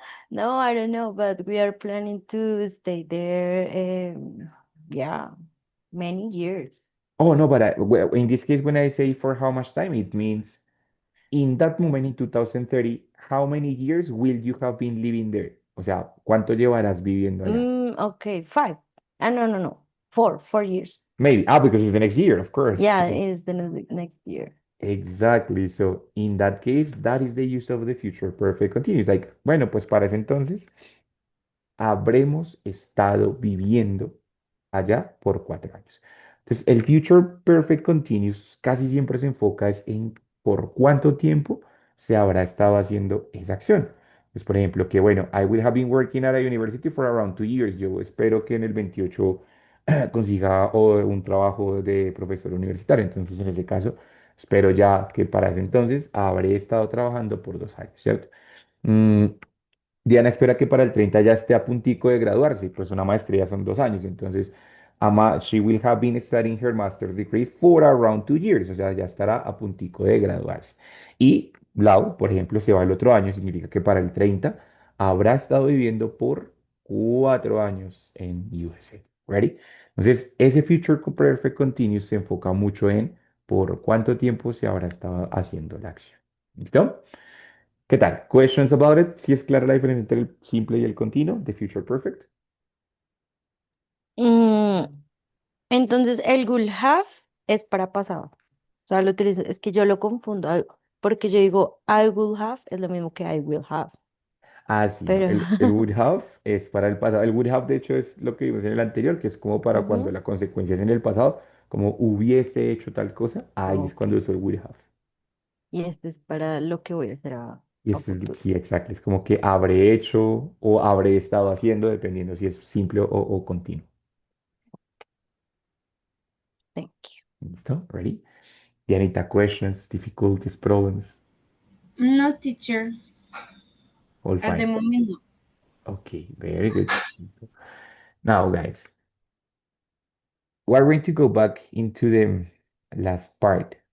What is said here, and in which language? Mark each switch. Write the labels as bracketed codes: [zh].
[en] No, I don't know, but we are planning to stay there. Yeah, many years. Oh, no, but well, in this case, when I say for how much time, it means in that moment in 2030, how many years will you have been living there? [es] O sea, ¿cuánto llevarás viviendo allá? [en] Okay, five. No, no, no. 4 years. Maybe. Because it's the next year, of course. Yeah, it is the next year. Exactly. So, in that case, that is the use of the future perfect continuous. [es] Like, bueno, pues para ese entonces, habremos estado viviendo allá por 4 años. Entonces, el Future Perfect Continuous casi siempre se enfoca es en por cuánto tiempo se habrá estado haciendo esa acción. Pues, por ejemplo, que bueno, [en] I will have been working at a university for around 2 years. [es] Yo espero que en el 28 consiga un trabajo de profesor universitario. Entonces, en ese caso, espero ya que para ese entonces habré estado trabajando por 2 años, ¿cierto? Mm, Diana espera que para el 30 ya esté a puntico de graduarse, pues una maestría son 2 años, entonces [en] She will have been studying her master's degree for around 2 years, [es] o sea, ya estará a puntico de graduarse. Y Lau, por ejemplo, se va el otro año, significa que para el 30 habrá estado viviendo por 4 años en USA. [en] ¿Ready? [es] Entonces, ese Future Perfect Continuous se enfoca mucho en por cuánto tiempo se habrá estado haciendo la acción. ¿Listo? ¿Qué tal? [en] Questions about it? [es] ¿Si es clara la diferencia entre el simple y el continuo de Future Perfect? Mm, entonces, el will have es para pasado. O sea, lo utilizo, es que yo lo confundo, porque yo digo I will have es lo mismo que I will have, Ah, sí, no. pero El would have es para el pasado. El would have, de hecho, es lo que vimos en el anterior, que es como para cuando ujú, la consecuencia es en el pasado, como hubiese hecho tal cosa. Ahí es ok. cuando uso el would have. Y este es para lo que voy a hacer Y a este futuro. sí, exacto. Es como que habré hecho o habré estado haciendo, dependiendo si es simple o continuo. [en] Thank you. [es] ¿Listo? [en] Ready? Dianita, questions, difficulties, problems? No, teacher. All At the fine. moment, no. Okay, very good. Now, guys, we're going to go back into the last part.